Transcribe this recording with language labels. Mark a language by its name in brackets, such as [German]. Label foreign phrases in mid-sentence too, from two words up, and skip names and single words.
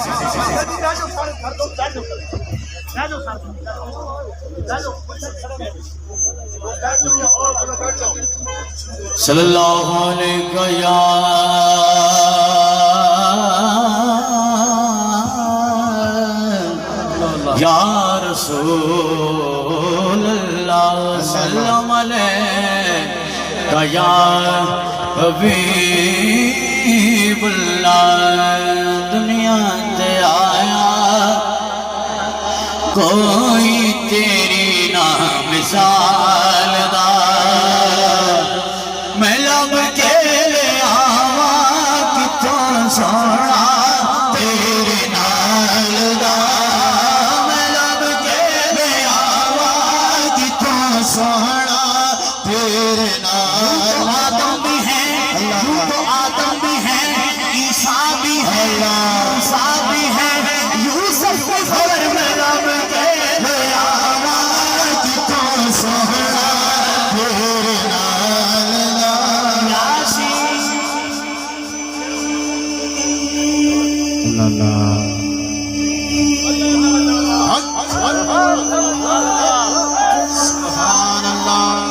[Arabic] صلى الله عليه يا رسول الله سلم عليه يا حبيب حبيب الله [Punjabi] ਦੁਨੀਆ ਤੇ ਆਇਆ ਕੋਈ ਤੇਰੀ ਨਾ ਮਿਸਾਲ ਦਾ ਮੈਂ ਲੱਭ ਕੇ ਲੈ ਆਵਾਂ ਕਿਤੋਂ ਸੋਹਣਾ ਤੇਰੇ ਨਾਲ ਦਾ ਮੈਂ ਲੱਭ ਕੇ ਲੈ ਆਵਾਂ ਕਿਤੋਂ ਸੋਹਣਾ ਤੇਰੇ ਨਾਲ ਆਦਮ ਭੀ ਹੈ ਤੋ ਆਦਮ ਭੀ ਹੈ ਈਸਾ ਭੀ ਹੈ ਮੂਸਾ ਭੀ ਹੈ ਯੂਸੁਫ਼ ਭੀ ਖ਼ਬਰ ਮੈਂ ਲੱਭ ਕੇ ਲੈ ਆਵਾਂ ਕਿਤੋਂ ਸੋਹਣਾ ਤੇਰੇ ਨਾਲ ਦਾ ਯਾਸੀਨ [Arabic] سبحان الله